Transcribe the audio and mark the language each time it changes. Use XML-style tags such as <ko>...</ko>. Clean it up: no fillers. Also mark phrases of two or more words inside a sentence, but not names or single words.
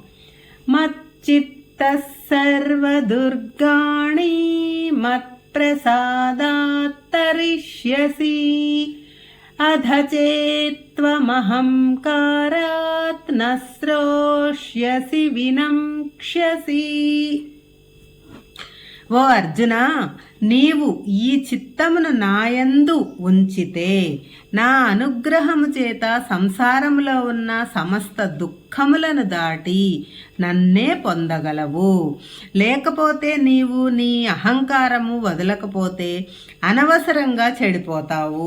<sa>मच्चित्तः सर्वदुर्गाणि मत्प्रसादात् तरिष्यसि अध चेत्त्वमहंकारात् न श्रोष्यसि विनङ्क्ष्यसि।</sa> <te>ఓ అర్జున, నీవు ఈ చిత్తమును నాయందు ఉంచితే నా అనుగ్రహము చేత సంసారములో ఉన్న సమస్త దుఃఖములను దాటి నన్నే పొందగలవు. లేకపోతే నీవు నీ అహంకారము వదలకపోతే అనవసరంగా చెడిపోతావు.</te>